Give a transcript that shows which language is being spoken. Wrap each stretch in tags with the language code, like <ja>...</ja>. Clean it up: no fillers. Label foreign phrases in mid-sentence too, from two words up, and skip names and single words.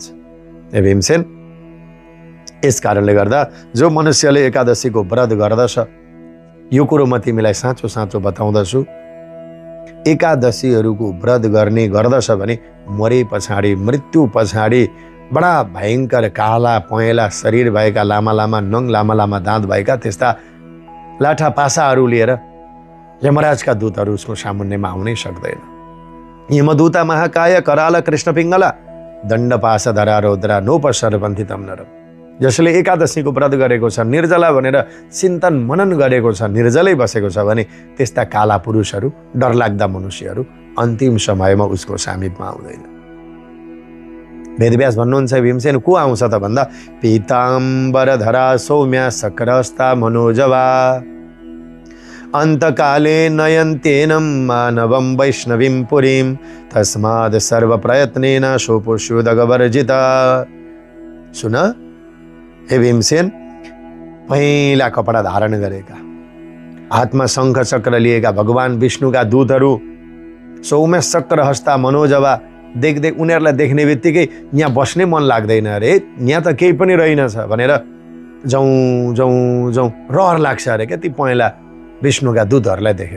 <ne>ए भीमसेन, यस कारणले गर्दा जो मनुष्यले एकादशीको व्रत गर्दछ, यो कुरो म तिमीलाई साँचो साँचो बताउँदछु, एकादशीहरूको व्रत गर्ने गर्दछ भने मरे पछाडि, मृत्यु पछाडि बडा भयङ्कर काला पहेँला शरीर भएका, लामा लामा नङ, लामा लामा दाँत भएका त्यस्ता लाठा पासाहरू लिएर यमराजका दूतहरू उसको सामुन्नेमा आउनै सक्दैन।</ne> <sa>यमदूता महाकाय कराल कृष्ण पिङ्गला दण्डपास धरा रौद्रा नोपसरपन्थी तम नरम।</sa> <ne>जसले एकादशीको व्रत गरेको छ, निर्जला भनेर चिन्तन मनन गरेको छ, निर्जलै बसेको छ भने त्यस्ता काला पुरुषहरू, डरलाग्दा मनुष्यहरू अन्तिम समयमा उसको सामिपमा आउँदैन। वेदव्यास भन्नुहुन्छ, भीमसेन को आउँछ त भन्दा</ne> <sa>पीताम्बर धरा सौम्या सक्रास्ता मनोजवा अन्तकाले नयन्तेनं मानवं वैष्णवीं पुरीं तस्माद् सर्वप्रयत्नेन सोपोष्योदगवर्जिता।</sa> <ne>सुन हे भीमसेन, पहेँला कपडा धारण गरेका, हातमा शङ्ख चक्र लिएका भगवान विष्णुका दूतहरू,</ne> <sa>सौम्य चक्र हस्ता मनोजवा,</sa> <ne>देख्दै उनीहरूलाई देख्ने बित्तिकै यहाँ बस्नै मन लाग्दैन, अरे यहाँ त केही पनि रहेनछ भनेर जाउँ जाउँ जाउँ रहर लाग्छ अरे क्या ती पहेँला विष्णुका दूतहरूलाई देखेर।</ne>